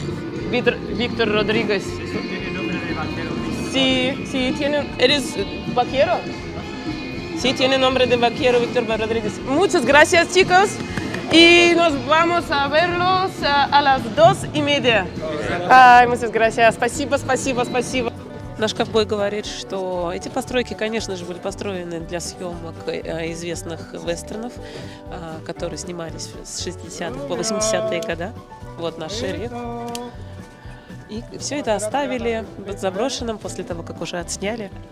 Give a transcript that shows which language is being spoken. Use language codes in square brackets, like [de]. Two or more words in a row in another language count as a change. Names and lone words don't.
[es] Víctor Rodríguez. Sí, tiene. ¿Eres vaquero? Sí, tiene nombre de vaquero, Víctor Rodríguez. Muchas gracias, chicos. Y nos vamos a verlos a las 2:30. Ай, muchas gracias. [ru] Спасибо. Наш ковбой говорит, что эти постройки, конечно же, были построены для съемок известных вестернов, которые снимались с 60-х по 80-е годы. Вот наш шериф. И все это оставили заброшенным после того, как уже отсняли.